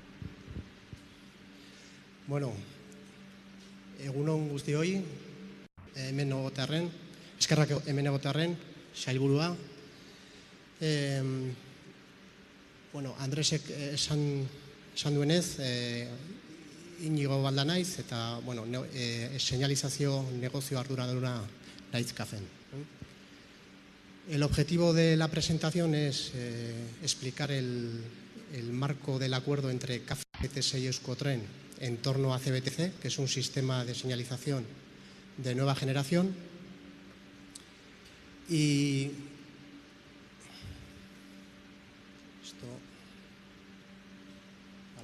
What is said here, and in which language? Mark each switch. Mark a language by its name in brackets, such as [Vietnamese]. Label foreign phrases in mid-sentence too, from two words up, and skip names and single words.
[Basque] Bueno, egunon guztioi, hemen egotearren, eskerrak hemen egotearren, sailburua. Bueno, Andresek esan duenez, Inigo Balda naiz, eta, bueno, señalizazio negozio arduraduna naiz CAFen. [Spanish] El objetivo de la presentación es explicar el marco del acuerdo entre CAF, ETS y Euskotren en torno a CBTC, que es un sistema de señalización de nueva generación. Y esto, vale.